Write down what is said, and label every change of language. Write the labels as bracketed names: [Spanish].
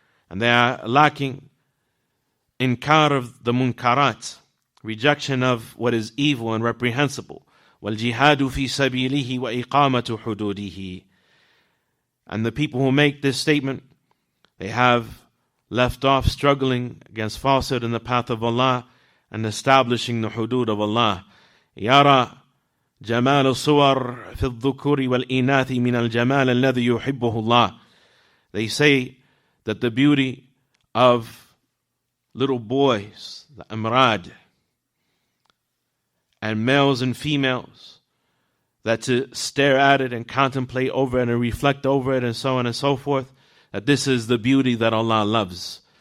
[English] And they are lacking inkar of the munkarat, rejection of what is evil and reprehensible. [Arabic] وَالْجِهَادُ فِي سَبِيلِهِ وَإِقَامَةُ حُدُودِهِ. [English] And the people who make this statement, they have left off struggling against falsehood in the path of Allah and establishing the hudud of Allah. [Arabic] يرى جمال الصور في الذكور والإناث من الجمال الذي يحبه الله. [English] They say that the beauty of little boys, the amrad, and males and females, that to stare at it and contemplate over it and reflect over it and so on and so forth, that this is the beauty that Allah loves.